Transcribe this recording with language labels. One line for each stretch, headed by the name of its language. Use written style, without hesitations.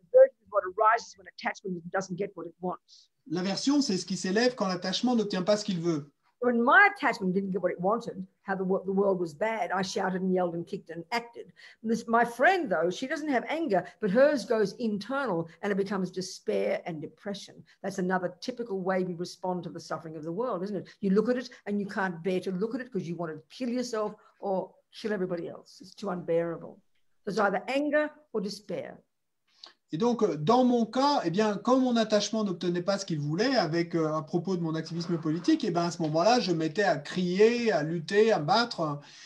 English: Aversion is what arises when attachment doesn't get what it wants.
French: L'aversion, c'est ce qui s'élève quand l'attachement n'obtient pas ce qu'il veut.
English: When my attachment didn't get what it wanted, how the world was bad, I shouted and yelled and kicked and acted. My friend, though, she doesn't have anger, but hers goes internal and it becomes despair and depression. That's another typical way we respond to the suffering of the world, isn't it? You look at it and you can't bear to look at it because you want to kill yourself or kill everybody else. It's too unbearable. There's either anger or despair.
French: Et donc, dans mon cas, eh bien, quand mon attachement n'obtenait pas ce qu'il voulait à propos de mon activisme politique, eh bien, à ce moment-là, je mettais à crier, à lutter, à me battre.